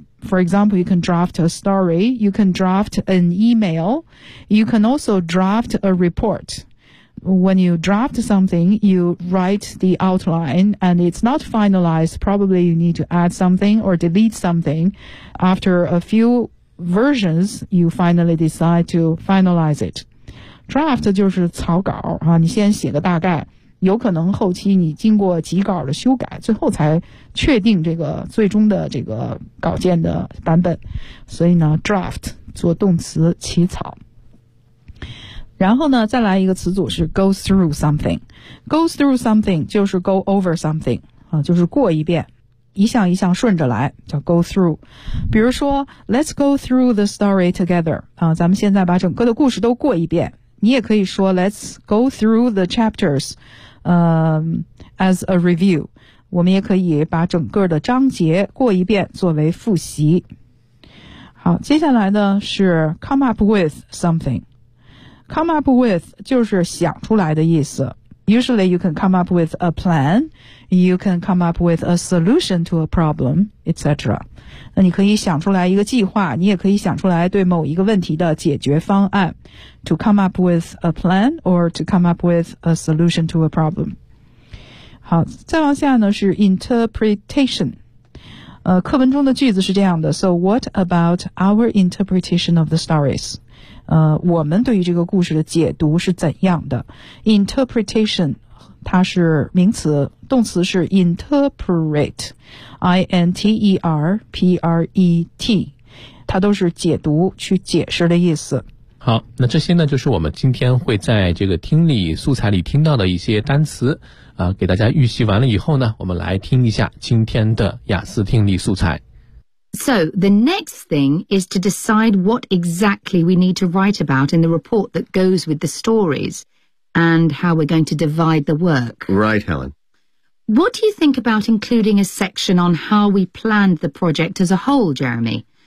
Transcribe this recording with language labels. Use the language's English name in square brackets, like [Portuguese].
[English] For example, you can draft a story, you can draft an email, you can also draft a report. When you draft something, you write the outline and it's not finalized. Probably you need to add something or delete something. After a few versions, you finally decide to finalize it. [Chinese] Draft 就是草稿啊，你先写个大概，有可能后期你经过几稿的修改，最后才确定这个最终的这个稿件的版本。所以呢 draft 做动词起草。然后呢再来一个词组是 [English] go through something， [Chinese] go through something 就是 [English] go over something， [Chinese] 就是过一遍，一项一项顺着来，叫 [English] go through。 [Chinese] 比如说 [English] let's go through the story together， [Chinese] 咱们现在把整个的故事都过一遍。你也可以说 [English] let's go through the chapters as a review， [Chinese] 我们也可以把整个的章节过一遍作为复习。好，接下来呢是 [English] come up with something， come up with [Chinese] 就是想出来的意思。 [English] usually you can come up with a plan， you can come up with a solution to a problem etc。 [Chinese] 那你可以想出来一个计划，你也可以想出来对某一个问题的解决方案。 [English] To come up with a plan or to come up with a solution to a problem。 [Chinese] 好，再往下呢是 interpretation， 课文中的句子是这样的， [English] So what about our interpretation of the stories， [Chinese] 我们对于这个故事的解读是怎样的。 interpretation 它是名词，动词是 interpret， I-N-T-E-R-P-R-E-T， 它都是解读去解释的意思。好，那这些呢就是我们今天会在这个听力素材里听到的一些单词啊，给大家预习完了以后呢，我们来听一下今天的雅思听力素材。 [English] So, the next thing is to decide what exactly we need to write about in the report that goes with the stories and how we're going to divide the work. Right, Helen. What do you think about including a section on how we planned the project as a whole, Jeremy?